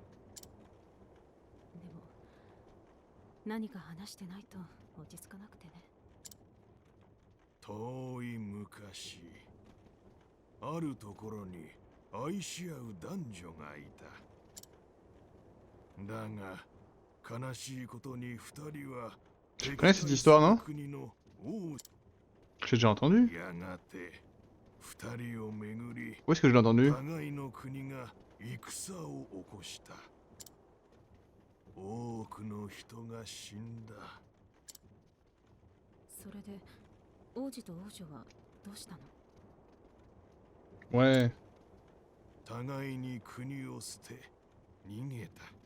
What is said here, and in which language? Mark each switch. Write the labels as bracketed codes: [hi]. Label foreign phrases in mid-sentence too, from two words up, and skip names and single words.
[ja] でも何か話してないと落ち着かなくてね。遠い昔、あるところに愛し合う男女がいた。だが悲しいことに二人は [fr] Je connais cette histoire, non? [ja] 国の王 [fr] J'ai déjà entendu. [ja] やがて二人をめぐり [fr] Où est-ce que je l'ai entendu? [ja] 互いの国が戦を起こした。多くの人が死んだ。それで王子と王女はどうしたの？ [fr] Ouais. [ja] 互いに国を捨て逃げた。